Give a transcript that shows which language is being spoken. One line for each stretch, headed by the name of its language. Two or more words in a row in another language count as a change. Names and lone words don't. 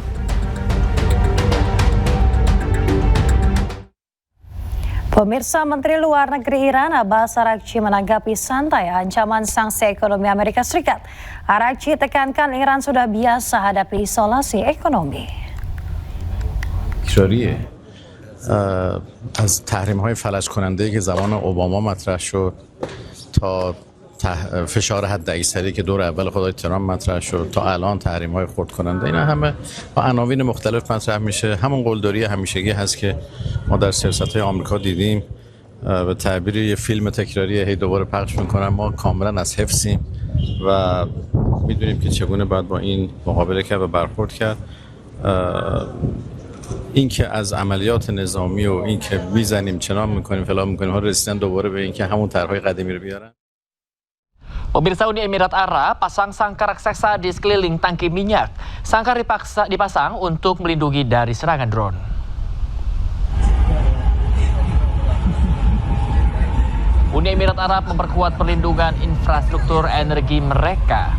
Indonesian: Pemirsa, Menteri Luar Negeri Iran Abbas Araghchi menanggapi santai ancaman sanksi ekonomi Amerika Serikat. Araghchi tekankan Iran sudah biasa hadapi isolasi ekonomi.
Persian: تکراریه از تحریم‌های فلج کننده که زمان اوباما مطرح شد تا فشار حد اکثری که دور اول خدای ترامپ مطرح شد تا الان تحریم‌های خرد کننده، اینا همه با عناوین مختلف مطرح میشه. همون قلدری همیشگی هست که ما در سیاست‌های آمریکا دیدیم. به تعبیر یه فیلم تکراری هی دوباره پخش میکنن. ما کاملا از حفظیم و میدونیم که چگونه باید با این مقابله کرد و برخورد کرد. این که از عملیات نظامی و این که میزنیم چنان میکنیم فلان میکنیم ها رسیدن دوباره به این که همون طرح‌های قدیمی رو بیارن.
Indonesian: Pemirsa, Uni Emirat Arab pasang sangkar raksasa di sekeliling tangki minyak. Sangkar dipasang untuk melindungi dari serangan drone. Uni Emirat Arab memperkuat perlindungan infrastruktur energi mereka.